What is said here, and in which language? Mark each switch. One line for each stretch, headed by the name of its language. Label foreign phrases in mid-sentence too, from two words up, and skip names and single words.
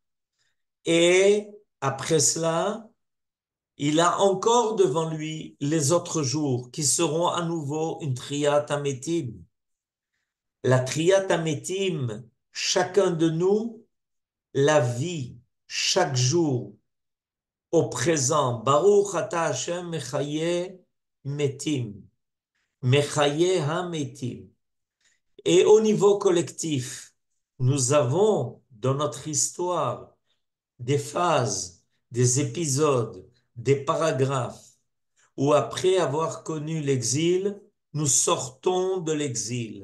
French: Et après cela, il a encore devant lui les autres jours qui seront à nouveau une
Hebrew: תחיית המתים.
French: La
Hebrew: תחיית המתים,
French: chacun de nous la vit chaque jour au présent.
Hebrew: ברוך אתה השם מחיה מתים. מחיה המתים.
French: Et au niveau collectif, nous avons dans notre histoire des phases, des épisodes, des paragraphes où après avoir connu l'exil, nous sortons de l'exil.